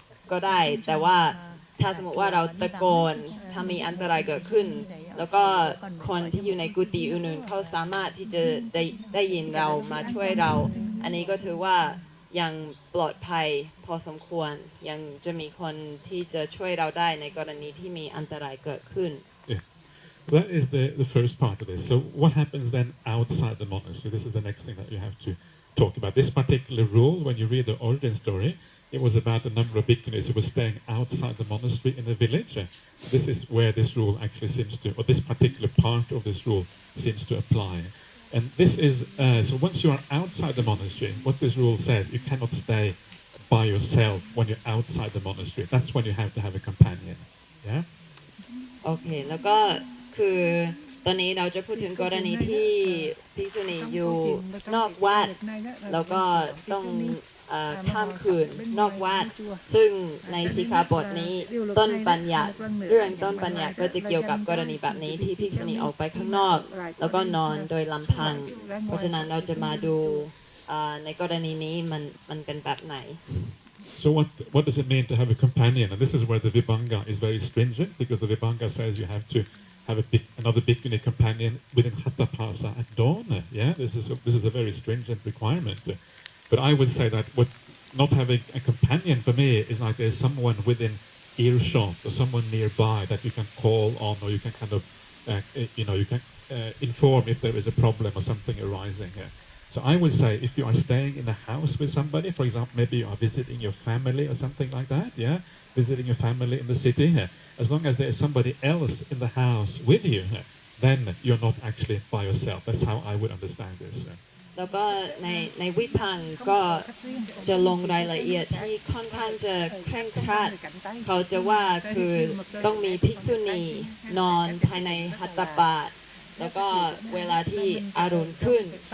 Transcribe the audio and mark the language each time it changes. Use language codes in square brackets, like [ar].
[th] ก็ได้แต่ว่าถ้าสมมติว่าเราตะโกนถ้ามีอันตรายเกิดขึ้นแล้วก็คนที่อยู่ในกุฏิอื่นๆเขาสามารถที่จะได้ยินเรามาช่วยเราอันนี้ก็ถือว่ายังปลอดภัยพอสมควรยังจะมีคนที่จะช่วยเราได้ในกรณีที่มีอันตรายเกิดขึ้น [en] That is the first part of this. So what happens then outside the monastery? This is the next thing that you have to talk about. This particular rule, when you read the origin story, it was about a number of bhikkhunis who were staying outside the monastery in a village. This is where this rule actually seems to, or this particular part of this rule seems to apply. And this is, so once you are outside the monastery, what this rule says, you cannot stay by yourself when you're outside the monastery. That's when you have to have a companion. Yeah? [th] โอเคแล้วก็คือตอนนี้เราจะพูดถึงกรณีที่ภิกษุณีอยู่นอกวัดแล้วก็ต้องข้ามคืนนอกวัดซึ่งในสิกขาบทนี้ต้นบัญญัติเรื่องต้นบัญญัติก็จะเกี่ยวกับกรณีแบบนี้ที่ภิกษุณีออกไปข้างนอกแล้วก็นอนโดยลำพังเพราะฉะนั้นเราจะมาดูในกรณีนี้มันเป็นแบบไหน [en] So what does it mean to have a companion? And this is where the Vibhanga is very stringent because the Vibhanga says you have to have another bhikkhuni companion within Hattapasa at dawn. Yeah, this is a very stringent requirement. But I would say that not having a companion for me is like there's someone within earshot or someone nearby that you can call on or you can kind of, you can inform if there is a problem or something arising. So I would say if you are staying in a house with somebody, for example, maybe you are visiting your family or something like that, yeah, visiting your family in the city, as long as there is somebody else in the house with you, then you're not actually by yourself. That's how I would understand this. [th] แล้วก็ในวิพังค์ก็จะลงรายละเอียดที่ค่อนข้างจะเคร่งครัดเขาจะว่าคือต้องมีภิกษุณีนอนภายในหัตถบาตแล้วก็เวลาที่อรุณขึ้น